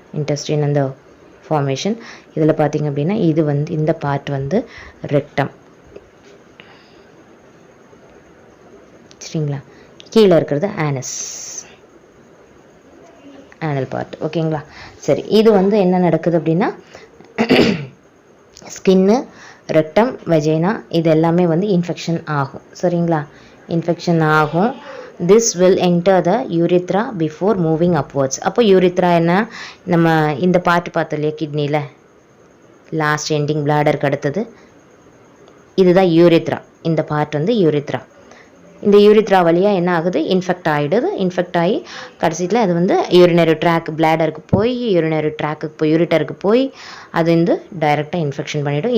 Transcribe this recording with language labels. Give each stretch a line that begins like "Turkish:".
Tamil: Intestine அந்த formation இதில் பார்த்திங்க அப்படின்னா இது வந்து இந்த பார்ட் வந்து ரெக்டம் சரிங்களா. கீழே இருக்கிறது ஆனஸ், ஆனல் பார்ட் ஓகேங்களா. சரி, இது வந்து என்ன நடக்குது அப்படின்னா ஸ்கின்னு, ரெக்டம், வெஜைனா இது எல்லாமே வந்து இன்ஃபெக்ஷன் ஆகும் சரிங்களா. இன்ஃபெக்ஷன் ஆகும்.
English: This will enter the urethra before moving upwards.
Tamil: அப்போ யூரித்ரா என்ன, நம்ம இந்த பார்ட் பார்த்தோம் இல்லையா கிட்னியில் லாஸ்ட் எண்டிங் பிளாடருக்கு அடுத்தது இதுதான் யூரித்ரா. இந்த பார்ட் வந்து யூரித்ரா. இந்த யூரித்ரா வழியாக என்ன ஆகுது, இன்ஃபெக்ட் ஆகிடுது. இன்ஃபெக்ட் ஆகி கடைசியில் அது வந்து யூரினரி ட்ராக் பிளாடருக்கு போய் யூரினரி ட்ராக்குக்கு போய் யூரிட்டருக்கு போய் அது வந்து டைரெக்டாக இன்ஃபெக்ஷன் பண்ணிவிடும்.